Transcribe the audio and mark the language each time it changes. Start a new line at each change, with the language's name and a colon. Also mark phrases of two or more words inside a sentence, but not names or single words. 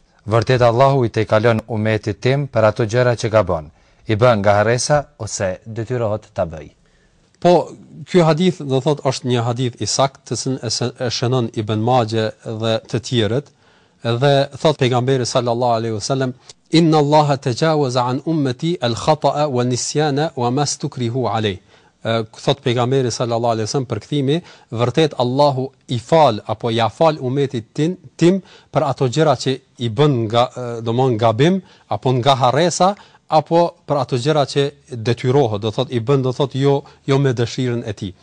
Albanian: Vërtet Allahu i tejkalon umetit tim për ato gjëra që gabon. I bën nga harresa ose detyrohet ta bëj. Po, ky hadith do thot është një hadith i saktë, të cilin e shënon Ibn Majah dhe të tjerët, dhe thot pejgamberi
Arabic: صلى الله عليه وسلم, إن الله تجاوز عن أمتي الخطأ والنسيان وما استكرهوا عليه.
Albanian: Thot pejgamberi
Arabic: صلى الله عليه وسلم
Albanian: për kthimi, vërtet Allahu i fal apo ja fal umetit tim për ato gjëra që i bën nga domon gabim apo nga harresa apo për ato gjëra që detyrohet, do thot i bën, do thot jo me dëshirën e tij.